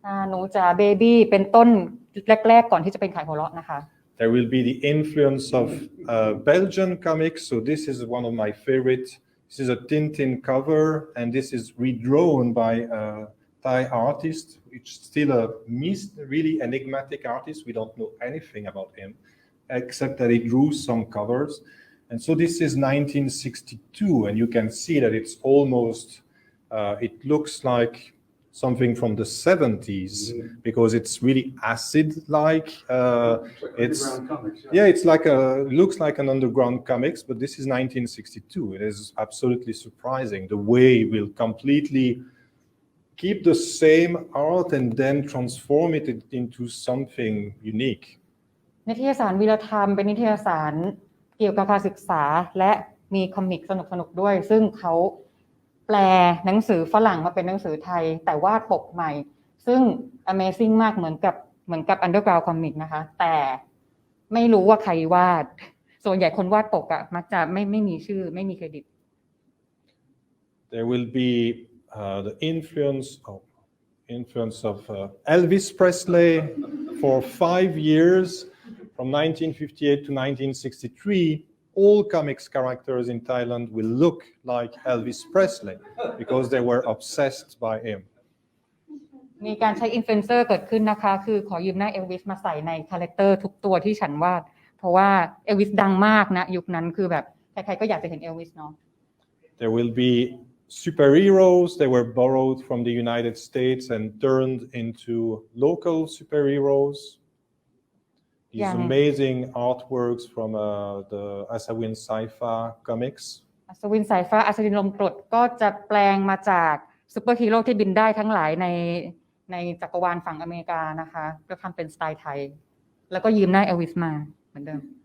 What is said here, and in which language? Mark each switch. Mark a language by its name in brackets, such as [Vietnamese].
[Thai] หนูจ๋าเบบี้เป็นต้นแรกๆก่อนที่จะเป็นขายหัวเราะนะคะ [English] There will be the influence of Belgian comics. So this is one of my favorite. This is a Tintin cover, and this is redrawn by a Thai artist, which is still a really enigmatic artist. We don't know anything about him, except that he drew some covers. And so this is 1962, and you can see that it's almost It looks like something from the 70s because it's really acid-like. It's underground comics, yeah, it's like looks like an underground comics, but this is 1962. It is absolutely surprising the way we'll completely keep the same art and then transform it into something unique. [Thai] นิตยสารวีรธรรมเป็นนิตยสารเกี่ยวกับการศึกษาและมีคอมิกสนุกๆด้วยซึ่งเขาแปลหนังสือฝรั่งมาเป็นหนังสือไทยแต่วาดปกใหม่ซึ่ง [English] Amazing [Thai] มากเหมือนกับ Underground Comic นะคะแต่ไม่รู้ว่าใครวาดส่วนใหญ่คนวาดปกอะมักจะไม่มีชื่อไม่มีเครดิต [English] There will be the influence of Elvis Presley for 5 years from 1958 to 1963. All comics characters in Thailand will look like Elvis Presley because they were obsessed by him. [Thai] มีการใช้อินฟลูเอนเซอร์เกิดขึ้นนะคะคือขอยืมหน้าเอลวิสมาใส่ในคาแรคเตอร์ทุกตัวที่ฉันวาดเพราะว่าเอลวิสดังมากนะยุคนั้นคือแบบใครๆก็อยากจะเห็นเอลวิสเนาะ [English] There will be superheroes. They were borrowed from the United States and turned into local superheroes. These amazing artworks from the Asawin Saifa comics. [Thai] อัศวินสายฟ้าอัศวินลมกรดก็จะแปลงมาจากซูเปอร์ฮีโร่ที่บินได้ทั้งหลายในจักรวาลฝั่งอเมริกานะคะก็ทำเป็นสไตล์ไทยแล้วก็ยืมหน้าเอลวิสมาเหมือนเดิม